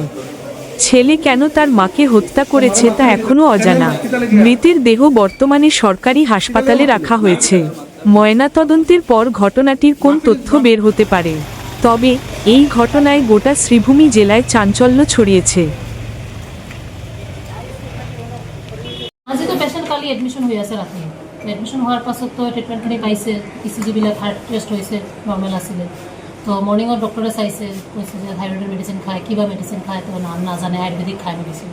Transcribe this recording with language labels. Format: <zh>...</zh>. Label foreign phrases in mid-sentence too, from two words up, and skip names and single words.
<bn>ছেলে কেন তার মাকে হত্যা করেছে তা এখনও অজানা। মৃতের দেহ বর্তমানে সরকারি হাসপাতালে রাখা হয়েছে। ময়নাতদন্তের পর ঘটনাটির কোন তথ্য বের হতে পারে। তবে এই ঘটনায় গোটা শ্রীভূমি জেলায় চাঞ্চল্য ছড়িয়েছে।</bn> <as>আজি তো পেশেন্ট কালি এডমিশন হৈ আছে ৰাতি। এডমিশন হোৱাৰ পাছত তো ট্ৰিটমেণ্টখিনি পাইছে, ইচিজিবিলাক</as> <en>heart test</en> <as>হৈছে, নৰ্মেল আছিলে। তো মৰ্ণিঙত ডক্টৰে চাইছে, কৈছে যে থাইৰয়ডৰ মেডিচিন খায়, কিবা মেডিচিন খায়, তো নাম নাজানে, আয়ুৰ্বেদিক খায় মেডিচিন।</as>